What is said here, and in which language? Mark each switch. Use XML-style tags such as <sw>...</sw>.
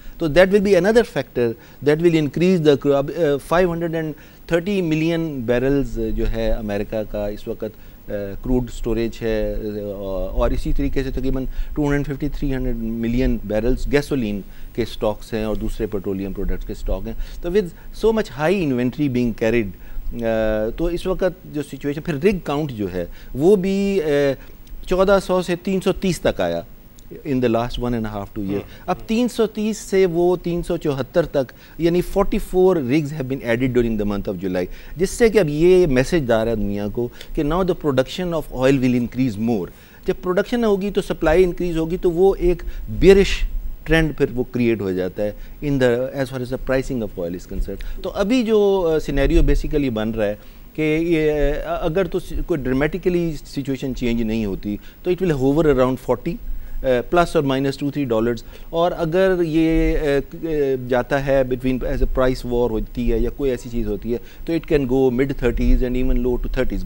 <en>تو that will be another factor that will increase the 530 million</en> <ur>بیرلز جو ہے امریکہ کا اس وقت کروڈ سٹوریج ہے, اور اسی طریقے سے تقریباً 250-300 ملین بیرلز گیسولین کے سٹاکس ہیں اور دوسرے پیٹرولیم پروڈکٹس کے سٹاک ہیں. تو</ur> <en>with so much high inventory being carried,</en> <ur>تو اس وقت جو سچویشن, پھر رگ کاؤنٹ جو ہے وہ بھی 1400 سے 330 تک آیا</ur> <en>in the last 1.5 to 2 years.</en> <ur>اب 330 سے وہ 374 تک, یعنی</ur> <en>44 rigs have been added during the month of July,</en> <ur>جس سے کہ اب یہ میسج دار ہے دنیا کو کہ</ur> <en>now the production of oil will increase more.</en> <ur>جب پروڈکشن ہوگی تو سپلائی انکریز ہوگی, تو وہ ایک بیئرش ٹرینڈ پھر وہ کریٹ ہو جاتا ہے</ur> <en>in the as far as the pricing of oil is concerned.</en> <ur>تو ابھی جو سینیریو بیسیکلی بن رہا ہے کہ یہ اگر تو کوئی ڈرامیٹیکلی سچویشن چینج نہیں ہوتی تو</ur> <en>it will hover around 40 plus</en> <ur>اور مائنس $2-3, اور اگر یہ جاتا ہے between as a price war ہوتی ہے یا کوئی ایسی چیز ہوتی ہے تو</ur> <en>It can go mid-30s and even low to 30s.</en>